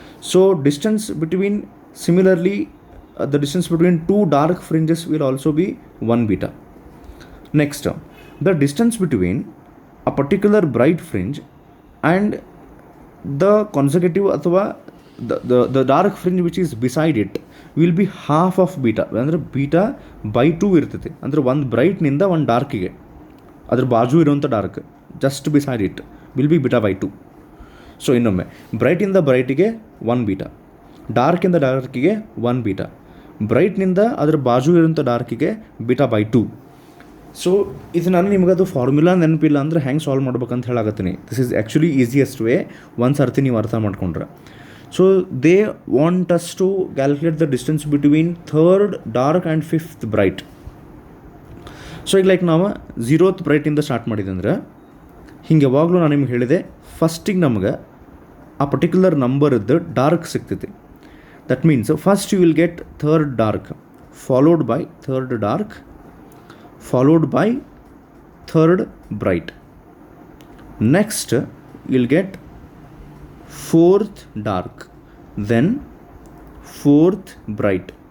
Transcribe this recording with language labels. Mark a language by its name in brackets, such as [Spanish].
[English] So distance between, similarly the distance between 2 dark fringes will also be 1 beta. Next, the distance between a particular bright fringe and the consecutive athwa the dark fringe which is beside it will be half of beta, [Kannada] ಅಂದರೆ beta by 2 ಇರ್ತೈತಿ. ಅಂದರೆ ಒಂದು ಬ್ರೈಟ್ನಿಂದ ಒಂದು ಡಾರ್ಕಿಗೆ ಅದ್ರ ಬಾಜು ಇರೋಂಥ dark [English] Just beside it will be beta by 2. [Kannada] So ಇನ್ನೊಮ್ಮೆ ಬ್ರೈಟಿಂದ ಬ್ರೈಟಿಗೆ 1 beta, ಡಾರ್ಕಿಂದ ಡಾರ್ಕಿಗೆ 1 beta, ಬ್ರೈಟ್ನಿಂದ ಅದ್ರ ಬಾಜು ಇರೋಂಥ ಡಾರ್ಕಿಗೆ ಬೀಟಾ ಬೈ 2. ಸೊ ಇದು ನಾನು ನಿಮಗದು ಫಾರ್ಮುಲಾ ನೆನಪಿಲ್ಲ ಅಂದರೆ ಹೆಂಗೆ ಸಾಲ್ವ್ ಮಾಡ್ಬೇಕಂತ ಹೇಳಾಕತ್ತೀನಿ. [English] this is actually easiest way [Kannada] ಒಂದು ಸರ್ತಿ ನೀವು ಅರ್ಥ ಮಾಡ್ಕೊಂಡ್ರೆ. [English] So they want us to calculate the distance between third dark and fifth bright. [Kannada] So ಈಗ ಲೈಕ್ ನಾವು 0th ಬ್ರೈಟಿಂದ ಸ್ಟಾರ್ಟ್ ಮಾಡಿದಂದ್ರೆ ಹಿಂಗೆ ಯಾವಾಗಲೂ ನಾನು ನಿಮ್ಗೆ ಹೇಳಿದೆ, ಫಸ್ಟಿಗೆ ನಮ್ಗೆ ಆ ಪರ್ಟಿಕ್ಯುಲರ್ ನಂಬರದ್ದು ಡಾರ್ಕ್ ಸಿಗ್ತೈತಿ. [English] That means first you will get third dark followed by third dark followed by third bright. Next you'll get fourth dark, then fourth bright.